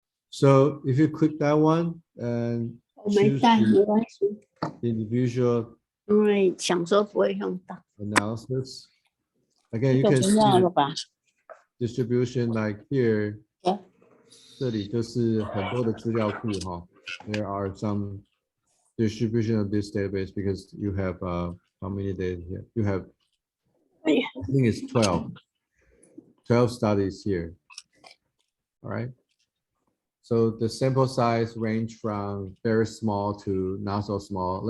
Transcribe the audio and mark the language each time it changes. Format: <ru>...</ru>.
<en>So if you click that one and choose the individual analysis, again, you can see the distribution like here.</en> <zh>这里就是很多的资料库哈。</zh> <en>There are some distribution of this database because you have how many data here? You have, I think it's 12 studies here. All right. So the sample size range from very small to not so small.</en>